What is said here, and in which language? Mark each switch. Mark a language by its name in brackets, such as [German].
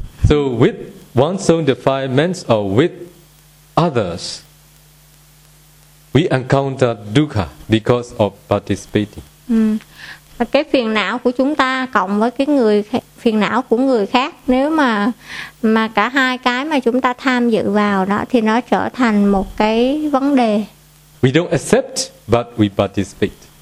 [English] So with one's own defilements or with others, we encounter dukkha because of participating. [Vietnamese] Và cái phiền não của chúng ta cộng với cái người phiền não của người khác, nếu mà cả hai cái mà chúng ta tham dự vào đó thì nó trở thành một cái vấn đề. [English] We don't accept, but we participate.